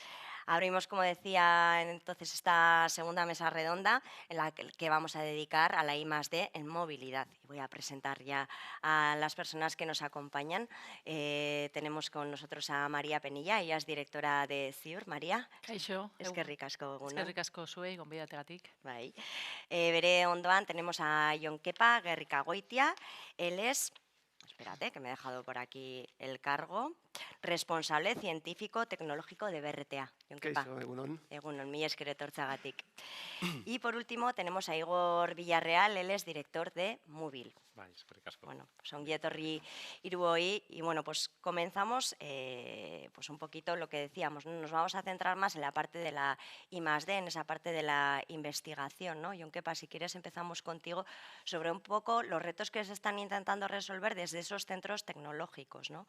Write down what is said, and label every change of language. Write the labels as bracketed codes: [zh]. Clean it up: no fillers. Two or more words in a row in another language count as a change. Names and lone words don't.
[es] Abrimos, como decía, entonces esta segunda mesa redonda en la que vamos a dedicar a la I+D en movilidad. Y voy a presentar ya a las personas que nos acompañan. Tenemos con nosotros a María Penilla, ella es directora de CIUR. María, [eu] Kaixo, eskerrik asko egunon. eskerrik asko zuei gonbidategatik. Bai. Bere ondoan [es] tenemos a Jon Kepa Gerrikagoitia. Él es, espérate, que me he dejado por aquí el cargo, responsable científico tecnológico de BRTA. Jon Kepa, [eu] Kaixo, egunon. egunon, mila esker etortzeagatik. [es] Y por último tenemos a Igor Villarreal, él es director de Móvil. [eu] Bai, eskerrik asko. [es] Pues [eu] ongi etorri hiruoi [es] y pues comenzamos pues un poquito lo que decíamos, ¿no? Nos vamos a centrar más en la parte de la I+D, en esa parte de la investigación, ¿no? Jon Kepa, si quieres empezamos contigo sobre un poco los retos que se están intentando resolver desde esos centros tecnológicos, ¿no?